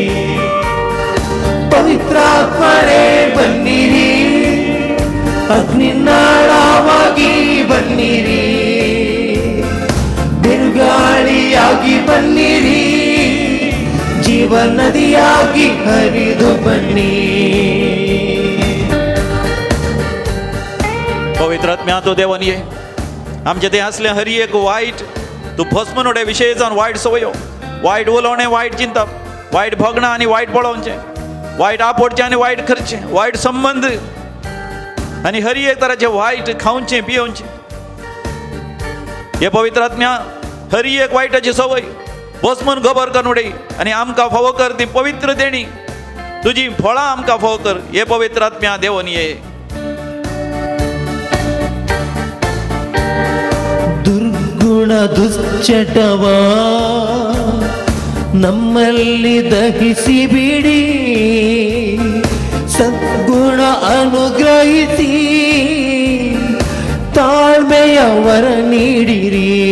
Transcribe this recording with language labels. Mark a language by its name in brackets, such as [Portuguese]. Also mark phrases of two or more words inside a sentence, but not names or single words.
[Kannada] ಪವಿತ್ರಾತ್ಮರೇ ಬನ್ನಿರಿ, ಅಗ್ನಿನಾಳವಾಗಿ ಬನ್ನಿರಿ, ಬಿರುಗಾಳಿಯಾಗಿ ಬನ್ನಿರಿ, ಜೀವನ ನದಿಯಾಗಿ ಹರಿದು ಬನ್ನಿ. [Konkani] पवित्र आत्म्या तो देवान ये आमचे ते असले हरी एक वायट तू भस्मनोडे विशय जावन वायट सवयो वायट उलोवणें वायट चिंतप वायट भोगणां आनी वायट पळोवचें वायट आपोडचें आनी वायट करचें वायट संबंध आनी हरी एक तराचें वायट खावचें पियोवचें. हे पवित्र आत्म्या हरी एक वायटाची सवय भस्मन खबर कर उडय आनी आमकां फावो कर ती पवित्र देणी तुजी फळां आमकां फावो कर. हे पवित्र आत्म्या देवन ये [Kannada] ದುರ್ಗುಣ ದುಶ್ಚಟವ ನಮ್ಮಲ್ಲಿ ದಹಿಸಿ ಬಿಡಿ, ಸದ್ಗುಣ ಅನುಗ್ರಹಿಸಿ ತಾಳ್ಮೆಯ ವರ ನೀಡಿರಿ.